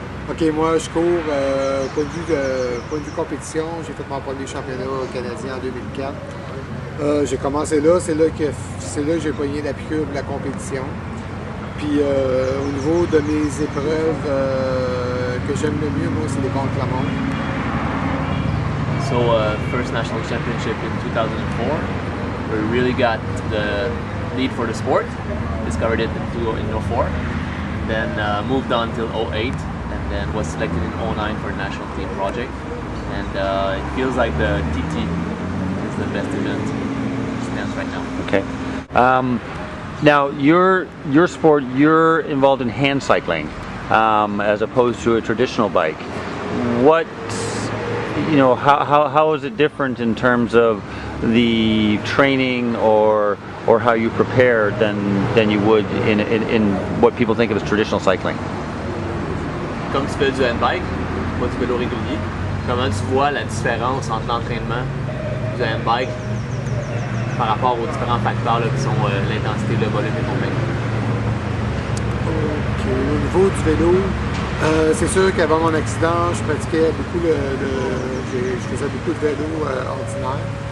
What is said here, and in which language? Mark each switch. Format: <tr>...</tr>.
<fr>Ok, moi je cours point de vue compétition. J'ai fait mon premier championnat canadien en 2004. J'ai commencé là, c'est là que j'ai pogné la piqûre de la compétition. Puis au niveau de mes épreuves que j'aime le mieux, moi, c'est les contre-la-montre.</fr> <en>So first national championship in 2004, we really got the need for the sport. Discovered it in 2004, then moved on till 2008, and then was selected in 2009 for the national team project. And it feels like the TT is the best event stands right now. Okay. Now, your sport, you're involved in hand cycling as opposed to a traditional bike. What, how is it different in terms of the training or how you prepare than you would in what people think of as traditional cycling?</en> <fr>Comme tu fais du handbike, pas du vélo régulier, comment tu vois la différence entre l'entraînement du handbike par rapport aux différents facteurs là, qui sont l'intensité, le volume et compagnie? Okay. Au niveau du vélo, c'est sûr qu'avant mon accident, je pratiquais beaucoup je faisais beaucoup de vélo ordinaire.</fr>